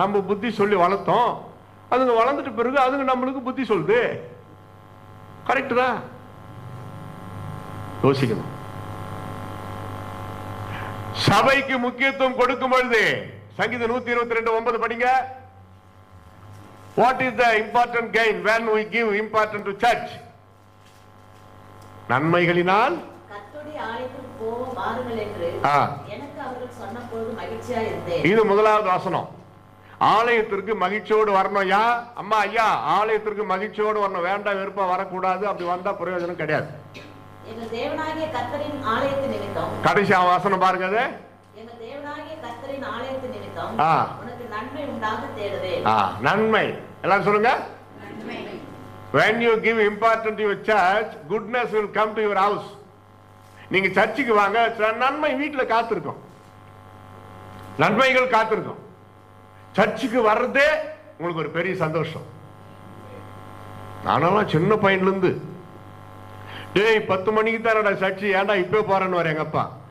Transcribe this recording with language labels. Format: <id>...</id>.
<ta>நம்ம புத்தி சொல்லி வளர்த்தோம், அதுங்க வளர்ந்துட்டு பிறகு அதுங்க நம்மளுக்கு புத்தி சொல்லுது. கரெக்ட் தான். யோசிக்கணும். சபைக்கு முக்கியத்துவம் கொடுக்கும் பொழுது சங்கீதம் 122:9 படிங்க.</ta> <en>What is the important gain when we give importance to church?</en> <ta>நன்மைகளினால் கர்த்தருடைய ஆலயத்துக்கு போக வாருங்கள் என்று எனக்கு அவர்கள் சொன்னபோது மகிழ்ச்சியா இருந்தேன். இது முதலாவது வசனம். ஆலயத்திற்கு மகிழ்ச்சியோடு வரணும். யா அம்மா ஐயா, ஆலயத்திற்கு மகிழ்ச்சியோடு வரணும். வேண்டாம் வெறுப்பா வரக்கூடாது. அப்படி வந்தா பிரயோஜனம் கிடையாது. எங்கள் தேவனாகிய கர்த்தரின் ஆலயத்தின் நிமித்தம், கடைசி வசனம் பாருங்க. அது எங்கள் தேவனாகிய கர்த்தரின் ஆலயத்தின் நிமித்தம் உனக்கு நன்மை உண்டாக தேடுவேன். நன்மை எல்லாம் சொல்லுங்க.</ta> <en>When you give importance to your church, goodness will come to your house.</en> <ta>நீங்க சர்ச்சுக்கு வாங்க, நன்மை வீட்டுல காத்திருக்கும். நன்மைகள் காத்திருக்கும். சர்ச்சுக்கு வர்றதே உங்களுக்கு ஒரு பெரிய சந்தோஷம். நானெல்லாம் சின்ன பையன்ல இருந்து டேய் 10 மணிக்கு தானடா சர்ச்சு, ஏன்டா இப்ப போறேன்னு வர எங்க அப்பா.</ta>